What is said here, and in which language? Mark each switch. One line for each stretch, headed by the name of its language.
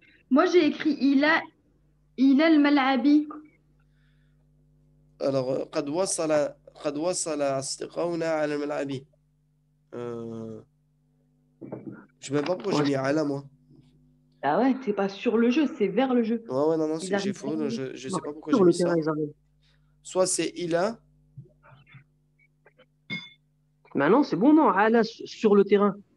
French: Moi, j'ai écrit il a le malabi.
Arabic: Alors, قد وصل أصدقاؤنا على الملعب.
French: Je sais même pas pourquoi j'ai mis ala, moi. Ah ouais, c'est pas sur le jeu, c'est vers le jeu. Ouais, non, j'ai faux. Je sais pas pourquoi j'ai mis ça. Soit c'est ila. Mais non, c'est bon, non, ala sur le terrain.